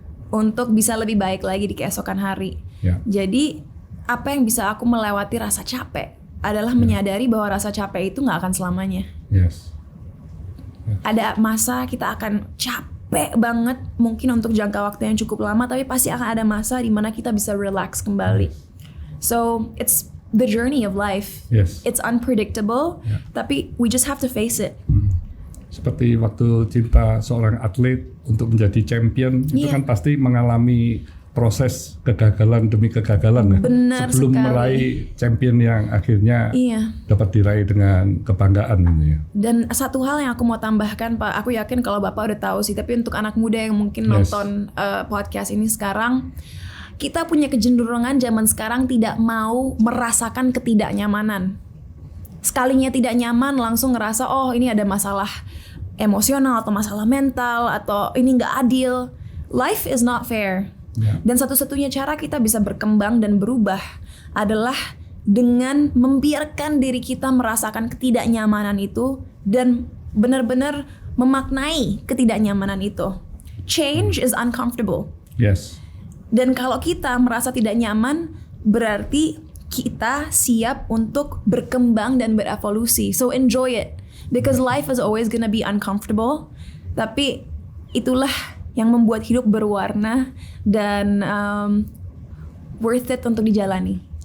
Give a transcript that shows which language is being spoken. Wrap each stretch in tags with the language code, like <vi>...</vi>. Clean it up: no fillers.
<id>Untuk bisa lebih baik lagi di keesokan hari. Jadi apa yang bisa aku melewati rasa capek adalah menyadari bahwa rasa capek itu gak akan selamanya. Ada masa kita akan capek banget, mungkin untuk jangka waktu yang cukup lama, tapi pasti akan ada masa di mana kita bisa relax kembali.</id> <en>So it's the journey of life. It's unpredictable,</en> <id>tapi</id> <en>we just have to face it.</en> <id>Seperti waktu Cinta seorang atlet untuk menjadi champion, itu kan pasti mengalami proses kegagalan demi kegagalan ya. Benar sebelum sekali. meraih champion yang akhirnya dapat diraih dengan kebanggaan gitu ya. Dan satu hal yang aku mau tambahkan Pak, aku yakin kalau Bapak udah tahu sih, tapi untuk anak muda yang mungkin nonton podcast ini sekarang, kita punya kecenderungan zaman sekarang tidak mau merasakan ketidaknyamanan. Sekalinya tidak nyaman langsung ngerasa oh ini ada masalah emosional atau masalah mental atau ini nggak adil.</id> <en>Life is not fair.</en> <id>Dan satu-satunya cara kita bisa berkembang dan berubah adalah dengan membiarkan diri kita merasakan ketidaknyamanan itu dan benar-benar memaknai ketidaknyamanan itu.</id> <en>Change is uncomfortable.</en> <id>Dan kalau kita merasa tidak nyaman, berarti kita siap untuk berkembang dan berevolusi.</id> <en>So enjoy it. Because life is always gonna be uncomfortable.</en> <id>Tapi itulah yang membuat hidup berwarna dan</id> <en>worth it</en> <id>untuk dijalani.</id>